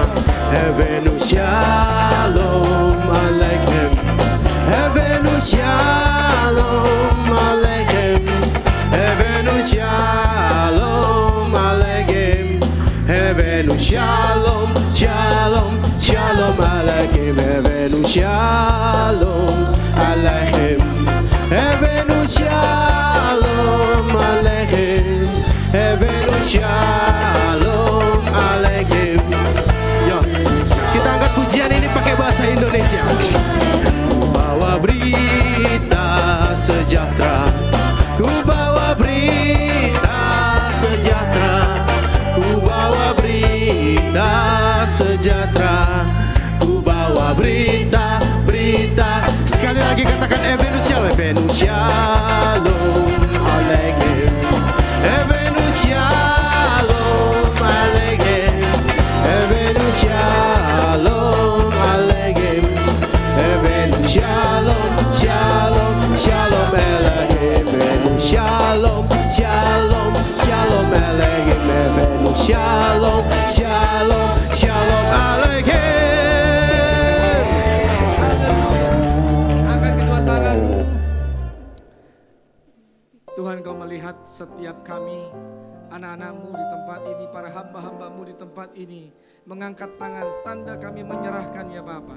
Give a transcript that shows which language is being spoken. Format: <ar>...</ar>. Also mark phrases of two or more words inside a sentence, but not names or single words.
<he>הבאנו שלום עליכם, הבאנו שלום עליכם, הבאנו שלום עליכם, הבאנו שלום, שלום, שלום עליכם, הבאנו שלום עליכם, הבאנו שלום עליכם, הבאנו שלום עליכם.</he> <id>Yo, kita angkat pujian ini pakai bahasa Indonesia. Ku bawa berita sejahtera, ku bawa berita sejahtera, ku bawa berita sejahtera, ku bawa berita. Sekali lagi katakan</id> <he>הבאנו שלום, הבאנו שלום עליכם, הבאנו שלום עליכם, הבאנו שלום עליכם, הבאנו שלום, שלום, שלום עליכם, הבאנו שלום, שלום, שלום עליכם, הבאנו שלום, שלום, שלום עליכם.</he> <id>Angkat kedua tanganmu. Tuhan Kau melihat setiap kami, anak-anak-Mu di tempat ini, para hamba-hamba-Mu di tempat ini, mengangkat tangan, tanda kami menyerahkan ya Bapa.</id>